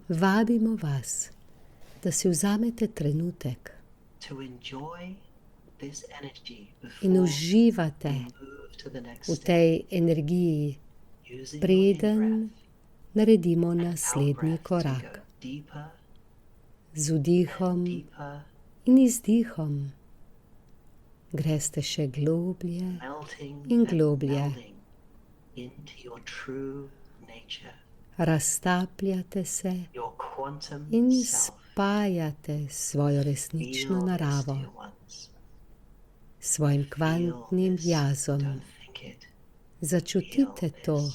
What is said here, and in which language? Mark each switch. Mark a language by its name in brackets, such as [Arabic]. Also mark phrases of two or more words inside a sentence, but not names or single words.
[Slovenian] Vabimo vas, da si vzamete trenutek [English] to enjoy this energy [Slovenian] in [English] before [Slovenian] uživate [English] we move to the next [Slovenian] v [English] step. [Slovenian] tej energiji, [English] Using your [Slovenian] preden [English] in-breath [Slovenian] naredimo [English] and [Slovenian] naslednji [English] out-breath to [Slovenian] korak. [English] go deeper [Slovenian] Z [English] and [Slovenian] vdihom [English] deeper, [Slovenian] in izdihom greste še globlje [English] melting [Slovenian] in [English] and [Slovenian] globlje. [English] melding into your true nature, [Slovenian] Raztapljate se [English] your quantum [Slovenian] in [English] self. [Slovenian] spajate s svojo resnično [English] Feel this, [Slovenian] naravo, [English] dear ones. [Slovenian] s svojim [English] Feel [Slovenian] kvantnim [English] this. [Slovenian] jazom. [English] Don't think it. [Slovenian] Začutite [English] Feel [Slovenian] to, [English] this.